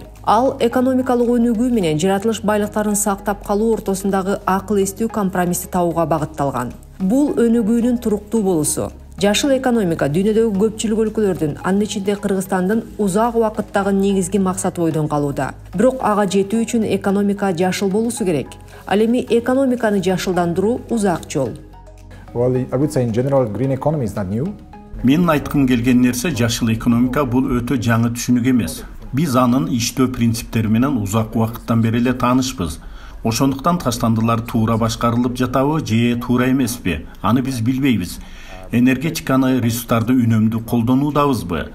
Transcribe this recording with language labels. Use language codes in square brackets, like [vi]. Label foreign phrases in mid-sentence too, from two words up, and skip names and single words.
[ky] Ал экономикалык өнүгүү менен жаратылыш байлыктарын сактап калуу ортосундагы акыл эстүү компромиссти табууга багытталган. Бул өнүгүүнүн туруктуу болуусу. Жашыл экономика дүйнөдөгү көпчүлүк өлкөлөрдүн, анын ичинде Кыргызстандын узак убакыттагы негизги максаты ойдон калууда. Бирок ага жетүү үчүн экономика жашыл болуусу керек. Ал эми экономиканы жашылдандыруу узак жол. [en] Well, I would say in general, green economy is not new. [ky] Менин айткым келген нерсе, жашыл экономика бул өтө жаңы түшүнүк эмес. Биз анын иштөө принциптери менен узак убакыттан бери эле таанышпыз. Ошондуктан таштандылар туура башкарылып жатабы же туура эмеспи? Аны биз билбейбиз. Энергетиканы, ресурстарды үнөмдүү колдонуудабызбы?